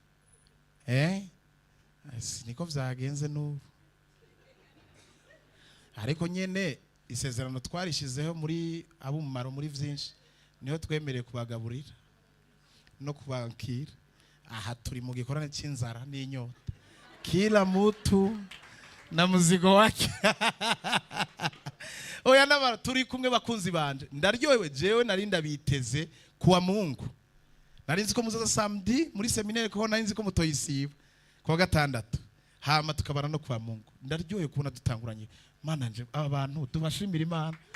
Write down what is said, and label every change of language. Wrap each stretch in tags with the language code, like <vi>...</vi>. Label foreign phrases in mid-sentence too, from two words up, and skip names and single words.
<rn>Niko vyagenze n'ubu. Ariko nyene isezerano twarishizeho muri ab'umumaro muri vyinshi, niho twemereye kubagaburira no kubakira. Aha turi mu gikorane c'inzara n'inyota,</rn> <sw>kila mutu na muzigo wake.</sw> <rn>Oya nabara turi kumwe bakunzi banje, ndaryohewe. Jewe nari ndabiteze kuwa Mungu, nari nzi ko muzaza samedi muri seminaire, ko nari nzi ko mutoyisiba kuwa gatandatu, hama tukabana no kuwa Mungu. Ndaryohewe kubona dutanguranye. Mana nje abantu tubashimira Imana.</rn>